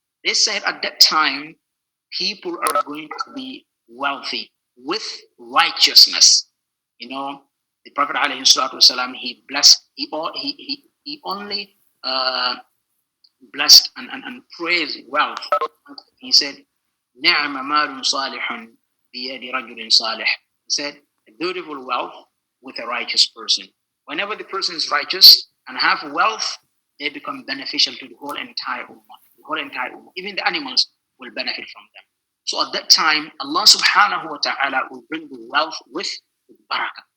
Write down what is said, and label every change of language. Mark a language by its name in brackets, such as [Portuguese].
[English] They said at that time, people are going to be wealthy with righteousness. The Prophet ﷺ, he blessed, he only blessed and praised wealth. He said, [Arabic] نِعْمَ مَالٌ صَالِحٌ بِيَدِ رَجُلٍ صَالِحٍ. [English] He said, a beautiful wealth with a righteous person. Whenever the person is righteous and have wealth, they become beneficial to the whole entire ummah. Even the animals will benefit from them. So at that time, Allah subhanahu wa ta'ala will bring the wealth with barakah.